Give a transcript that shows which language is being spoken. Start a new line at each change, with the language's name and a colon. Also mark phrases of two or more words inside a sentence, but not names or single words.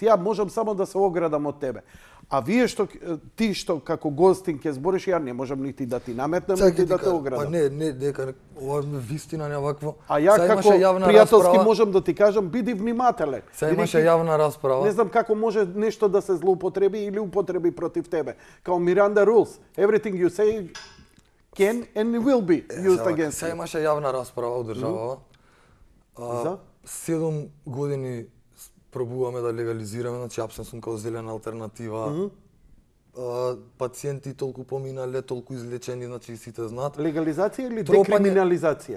Macedonian: Ја можам само да се оградам од тебе. А вие ти што како гостин ќе збориш, ја не можам нити да ти наметнам, нити да те оградам. Па не, дека ова вистина не вакво. А ја како пријателски можам да ти кажам, биди внимателен. Сега имаше јавна расправа. Не знам како може нешто да се злоупотреби или употреби против тебе.
English: Као Miranda rules, everything you say can and will be used against you.
Macedonian: Сега имаше јавна расправа одржавала. За 7 години пробуваме да легализираме, значи апсен сум као зелена алтернатива. Пациенти толку поминале, толку излечени, значи сите знаат. Легализација или декриминализација?